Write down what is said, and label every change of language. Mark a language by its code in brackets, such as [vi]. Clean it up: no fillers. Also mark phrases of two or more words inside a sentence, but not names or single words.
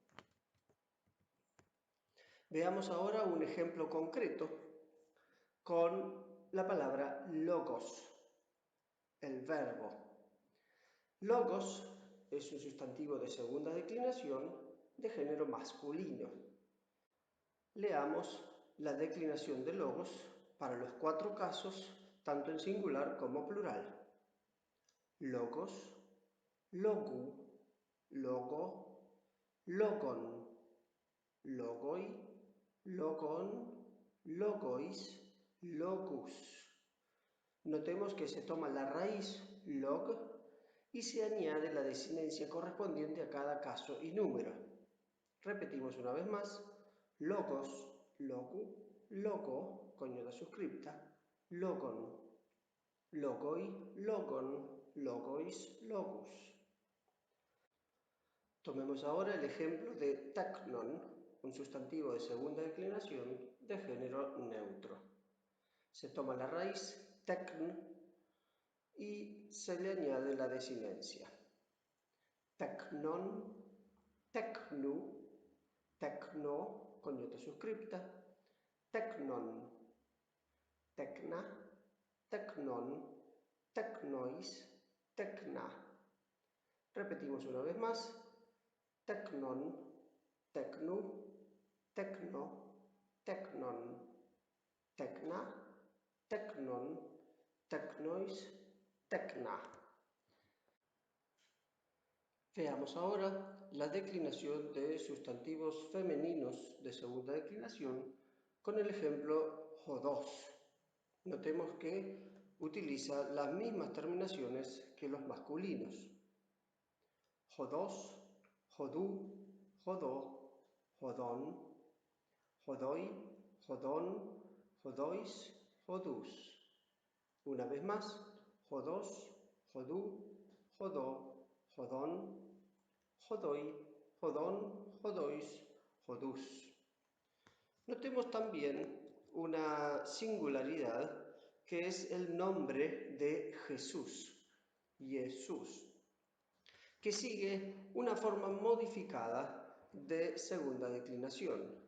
[es] Veamos ahora un ejemplo concreto con la palabra logos, el verbo. Logos es un sustantivo de segunda declinación de género masculino. Leamos la declinación de logos para los 4 casos, tanto en singular como plural. [el] λόγος, λόγου, λόγῳ, λόγον, λόγοι, λόγων, λόγοις, λόγους. [es] Notemos que se toma la raíz log y se añade la desinencia correspondiente a cada caso y número. Repetimos una vez más: [el] λόγος, λόγου, λόγῳ, [es] coniuga suscripta, [el] λόγον, λόγοι, λόγων, λόγοις, λόγους. [es] Tomemos ahora el ejemplo de teknon, un sustantivo de segunda declinación de género neutro. Se toma la raíz tekn y se le añade la desinencia. [el] τέκνον, τέκνου, τέκνῳ, [es] coniuga suscripta, [el] τέκνον, τέκνα, τέκνων, τέκνοις, τέκνα. [es] Repetimos una vez más: [el] τέκνον, τέκνου, τέκνῳ, τέκνον, τέκνα, τέκνων, τέκνοις, τέκνα. [es] Veamos ahora la declinación de sustantivos femeninos de segunda declinación con el ejemplo jodos. Notemos que utiliza las mismas terminaciones que los masculinos. [el] ὁδός, ὁδοῦ, ὁδῷ, ὁδόν, ὁδοί, ὁδῶν, ὁδοῖς, ὁδούς. [es] Una vez más: [el] ὁδός, ὁδοῦ, ὁδῷ, ὁδόν, ὁδοί, ὁδῶν, ὁδοῖς, ὁδούς. [es] Notemos también una singularidad que es el nombre de Jesús, Jesús, que sigue una forma modificada de segunda declinación.